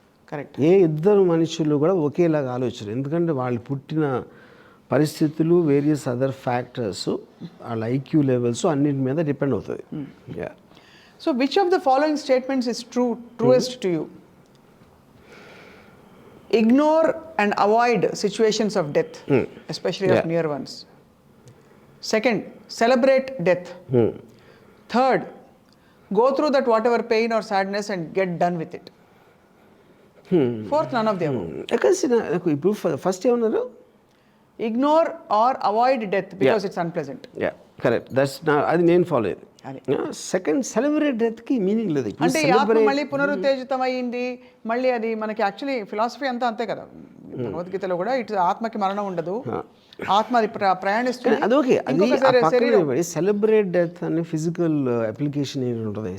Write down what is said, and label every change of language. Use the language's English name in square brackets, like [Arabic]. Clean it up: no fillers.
[Telugu] Correct. ఏ ఇద్దరు మనుషులు కూడా ఒకేలాగా ఆలోచన, ఎందుకంటే వాళ్ళు పుట్టిన పరిస్థితులు, వేరియస్ అదర్ ఫ్యాక్టర్స్, వాళ్ళ ఐక్యూ లెవెల్స్ అన్నిటి మీద డిపెండ్ అవుతుంది. [English] So which of the following statements is truest to you? Ignore and avoid situations of death, especially of near ones. Second, celebrate death. Third, go through that whatever pain or sadness and get done with it. Fourth, none of the above. [Telugu] ఇప్పుడు first ఏమన్నారు? [English] Ignore or avoid death because it's unpleasant. [Telugu] Correct, that's అది నేను follow అయ్యేది. Second, celebrate డెత్కి meaning లేదు. అంటే ఈ ఆత్మ మళ్ళీ పునరుత్తేజితం అయ్యింది, మళ్ళీ అది మనకి యాక్చువల్లీ ఫిలాసఫీ అంతా అంతే కదా, భగవద్గీతలో కూడా ఇటు ఆత్మకి మరణం ఉండదు, ఆత్మ అది ప్రయాణిస్తుంది. అదొకే, అది సెలబ్రేట్ డెత్ అనే ఫిజికల్ అప్లికేషన్ ఏంటి ఉంటుంది.